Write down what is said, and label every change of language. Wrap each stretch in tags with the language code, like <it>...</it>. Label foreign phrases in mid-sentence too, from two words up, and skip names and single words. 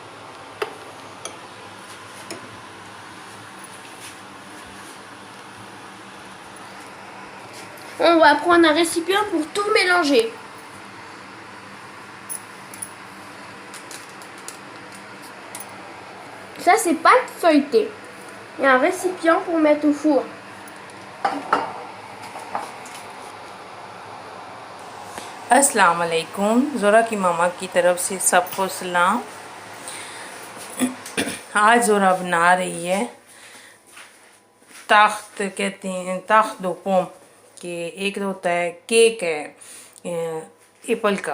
<fr>On va prendre un récipient pour tout mélanger. Ça c'est pâte feuilletée. Et un récipient pour mettre au four.</fr> <ar>السلام عليكم.</ar> <hi>ज़ोरा की मामा की तरफ से सबको सलाम। आज ज़ोरा बना रही है ताख्त, कहते हैं</hi> <fr>tarte de pomme</fr> <hi>के एक होता है केक है एप्पल का।</hi>